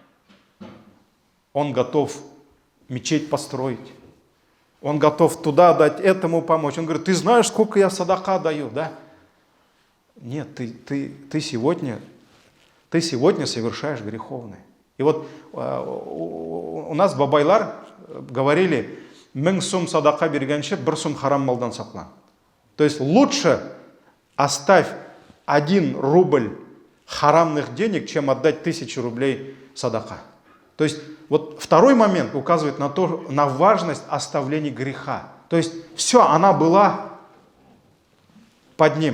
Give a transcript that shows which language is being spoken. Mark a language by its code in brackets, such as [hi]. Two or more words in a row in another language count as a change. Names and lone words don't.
[ru] Он готов мечеть построить, он готов туда дать, этому помочь. Он говорит: ты знаешь, сколько я садака даю, да? Нет, ты сегодня совершаешь греховное. И вот у нас бабайлар говорили: [tt] «Мең сум садака бергенше, бір сум харам малдан саклан». [ru] То есть лучше оставь 1 рубль харамных денег, чем отдать 1000 рублей садака. То есть вот второй момент указывает на важность оставления греха. То есть все, она была под ним.